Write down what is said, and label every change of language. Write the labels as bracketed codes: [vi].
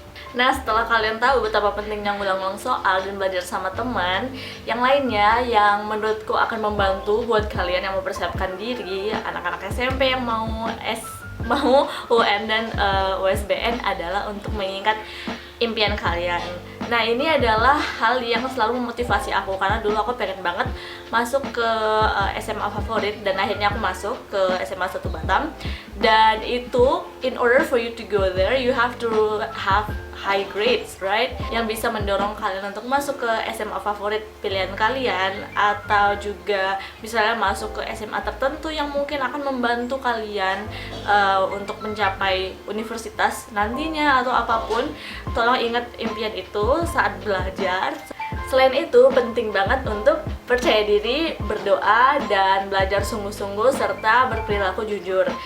[id] Nah, setelah kalian tahu betapa pentingnya ngulang-ngulang soal dan belajar sama teman, yang lainnya yang menurutku akan membantu buat kalian yang mau mempersiapkan diri, anak-anak SMP yang mau UN dan USBN adalah untuk mengingat impian kalian. Nah, ini adalah hal yang selalu memotivasi aku, karena dulu aku pengen banget masuk ke SMA favorit dan akhirnya aku masuk ke SMA 1 Batam. Dan itu, [en] in order for you to go there, you have to have high grades, right? [id] Yang bisa mendorong kalian untuk masuk ke SMA favorit pilihan kalian, atau juga misalnya masuk ke SMA tertentu yang mungkin akan membantu kalian untuk mencapai universitas nantinya atau apapun. Tolong ingat impian itu saat belajar. Selain itu, penting banget untuk percaya diri, berdoa, dan belajar sungguh-sungguh serta berperilaku jujur.